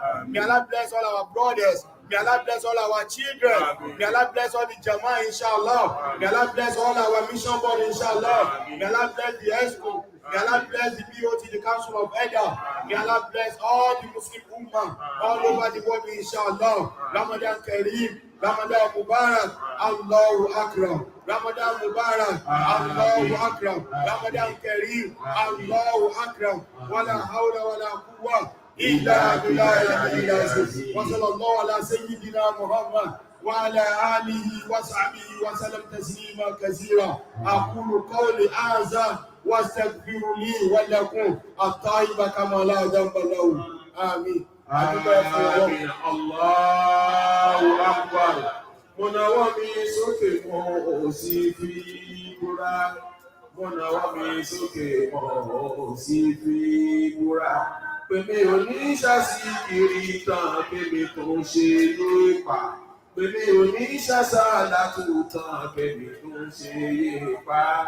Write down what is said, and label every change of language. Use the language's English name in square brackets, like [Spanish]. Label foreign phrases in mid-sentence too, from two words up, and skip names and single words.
[English] May Allah bless all our brothers. May Allah bless all our children. May Allah bless all the Jama'ah, inshallah. May Allah bless all our mission board, inshallah. May Allah bless the ESCO. May Allah bless the BOT, the Council of Elders. May Allah bless all the Muslim Ummah all over the world, inshallah. [Arabic] رمضان كريم, رمضان مبارك، الله أكرم. رمضان مبارك، الله أكرم. رمضان كريم، الله أكرم. ولا حول ولا قوة إلا بالله العظيم. وصلى الله على سيدنا محمد وعلى آله وصحبه وسلم تسليما كثيرا. أقول قولي هذا وأستغفر لي ولكم الطيبة كما لا ذنب له. آمين. آمين. الله أكبر. [Yoruba] Mo nawọ́ mi sókè mo sì fi búra. Mo nawọ́ mi sókè mo sì fi búra. Pèmí oníṣàsí kiri tán pèmí tó ń ṣe lépa. Pèmí oníṣàsá látúntàn pèmí tó ń ṣe yépa.